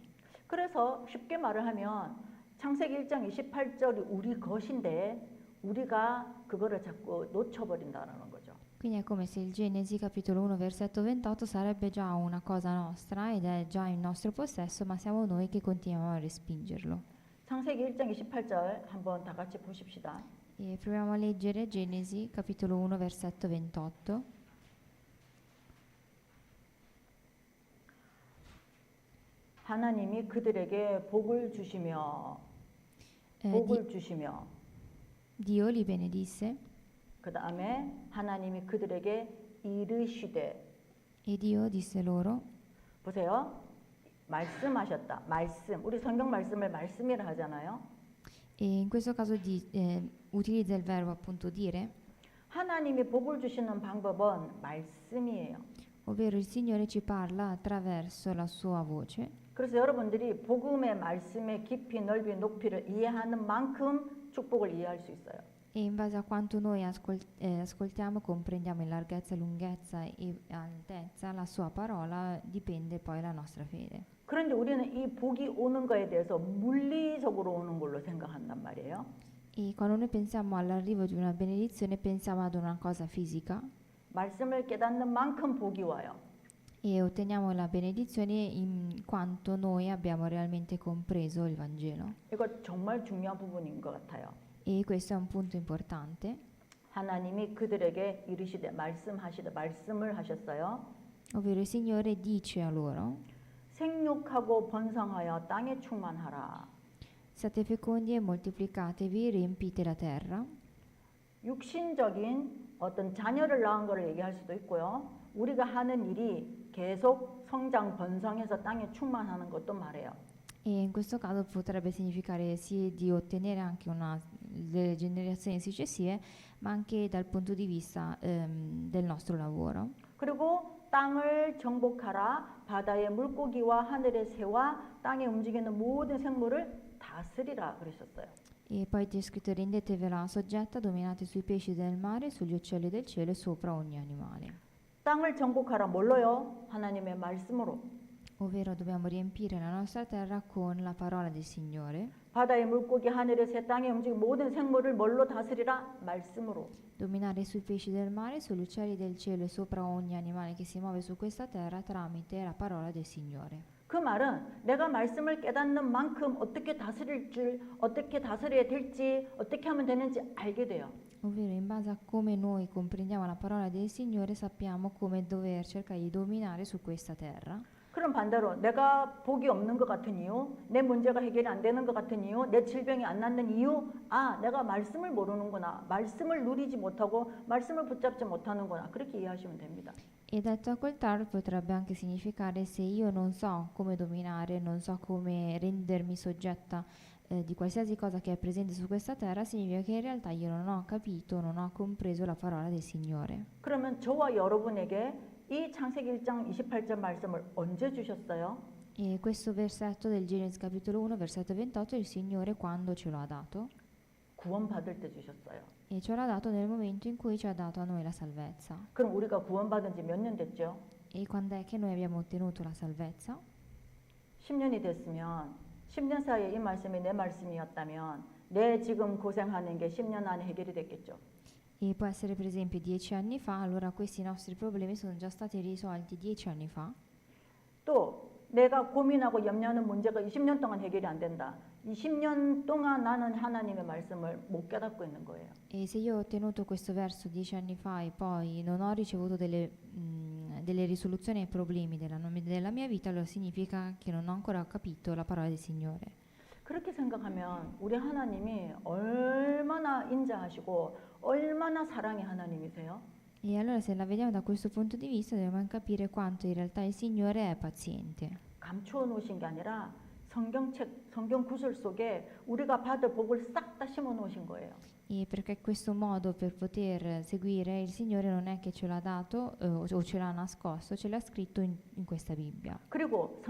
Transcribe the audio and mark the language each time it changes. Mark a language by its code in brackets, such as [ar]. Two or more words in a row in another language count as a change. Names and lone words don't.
[ko] 그래서 쉽게 말을 하면 창세기 1장 28절이 우리 것인데 우리가 그거를 자꾸 놓쳐버린다는 거죠. [it] Quindi è come se il Genesi capitolo 1 versetto 28 sarebbe già una cosa nostra ed è già in nostro possesso, ma siamo noi che continuiamo a respingerlo. [ko] 창세기 1장 28절 한번 다 같이 보십시다. [it] E proviamo a leggere Genesi capitolo 1 versetto 28. [ko] 하나님이 그들에게 복을 주시며 [it] Dio li benedisse [ko] 그 다음에 하나님이 그들에게 이르시되 [it] e Dio disse loro. [ko] 보세요. 말씀하셨다. 말씀. 우리 성경 말씀을 말씀이라 하잖아요. [it] E in questo caso utilizza il verbo appunto dire, [ko] 하나님이 복을 주시는 방법은 말씀이에요. [it] ovvero il Signore ci parla attraverso la sua voce. [ko] 그래서 여러분들이 복음의 말씀의 깊이, 넓이, 높이를 이해하는 만큼 축복을 이해할 수 있어요. [it] E in base a quanto noi ascoltiamo, comprendiamo in larghezza, lunghezza e altezza la sua parola, dipende poi la nostra fede. [ko] 그런데 우리는 이 복이 오는 거에 대해서 물리적으로 오는 걸로 생각한단 말이에요. [it] E quando noi pensiamo all'arrivo di una benedizione, pensiamo ad una cosa fisica [ko] 말씀을 깨닫는 만큼 복이 와요. [it] e otteniamo la benedizione in quanto noi abbiamo realmente compreso il Vangelo. [ko] 이거 정말 중요한 부분인 것 같아요. [it] E questo è un punto importante. [ko] 하나님이 그들에게 이르시되 말씀을 하셨어요. [it] Ovvero il Signore dice a loro: [ko] 생육하고 번성하여 땅에 충만하라. [it] siate fecondi e moltiplicatevi, riempite la terra. [ko] 육신적인 어떤 자녀를 낳은 거를 얘기할 수도 있고요. 우리가 하는 일이 계속 성장 번성해서 땅에 충만하는 것도 말해요. [it] E in questo caso potrebbe significare sì di ottenere anche delle generazioni successive, ma anche dal punto di vista del nostro lavoro. [ko] 그리고 땅을 정복하라. 바다의 물고기와 하늘의 새와 땅에 움직이는 모든 생물을 다스리라 그러셨어요. [it] E poi ti è scritto: rendetevela soggetta, dominate sui pesci del mare, sugli uccelli del cielo e sopra ogni animale. [ko] 땅을 정복하라. 뭘로요? 하나님의 말씀으로. [it] Ovvero dobbiamo riempire la nostra terra con la parola del Signore. [ko] 바다의 물고기, 하늘의 새, 땅에 움직이는 모든 생물을 뭘로 다스리라? 말씀으로. [it] Dominare sui pesci del mare, sugli uccelli del cielo e sopra ogni animale che si muove su questa terra tramite la parola del Signore. [ko] 그 말은 내가 말씀을 깨닫는 만큼 어떻게 다스릴 줄, 어떻게 다스려야 될지, 어떻게 하면 되는지 알게 돼요. [it] Ovvero in base a come noi comprendiamo la parola del Signore sappiamo come dover cercare di dominare su questa terra. [ko] 그럼 반대로 내가 복이 없는 것 같은 이유, 내 문제가 해결이 안 되는 것 같은 이유, 내 질병이 안 낫는 이유, 내가 말씀을 모르는구나, 말씀을 누리지 못하고 말씀을 붙잡지 못하는구나, 그렇게 이해하시면 됩니다. [it] E detto al contrario potrebbe anche significare: se io non so come dominare, non so come rendermi soggetta di qualsiasi cosa che è presente su questa terra, significa che in realtà io non ho capito, non ho compreso la parola del Signore. [ko] 그러면 저와 여러분에게 이 창세기 1장 28절 말씀을 언제 주셨어요? [it] E questo versetto del Genesi capitolo 1 versetto 28 il Signore quando ce lo ha dato? [ko] 구원받을 때 주셨어요. [it] E ce l'ha dato nel momento in cui ci ha dato a noi la salvezza. [ko] 그럼 우리가 구원받은 지 몇 년 됐죠? [it] E quando è che noi abbiamo ottenuto la salvezza? [ko] 10년이 됐으면 10년 sa이에 이 말씀이 내 말씀이었다면 내 지금 고생하는 게 10년 안에 해결이 됐겠죠. [it] E può essere per esempio 10 anni fa, allora questi nostri problemi sono già stati risolti 10 anni fa. [ko] 또 내가 고민하고 염려하는 문제가 20년 동안 해결이 안 된다. 20년 동안 나는 하나님의 말씀을 못 깨닫고 있는 거예요. [it] E se io ho ottenuto questo verso 10 anni fa e poi non ho ricevuto delle risoluzioni ai problemi della mia vita, allora significa che non ho ancora capito la parola del Signore. [ko] 그렇게 생각하면 우리 하나님이 얼마나 인자하시고 얼마나 사랑의 하나님이세요? [it] E allora se la vediamo da questo punto di vista dobbiamo capire quanto in realtà il Signore è paziente. [ko] 감추어 놓으신 게 아니라 성경 구절 속에 우리가 받을 복을 싹 다 심어 놓으신 거예요. [it] E perché questo modo per poter seguire il Signore non è che ce l'ha dato o ce l'ha nascosto, ce l'ha scritto in questa Bibbia.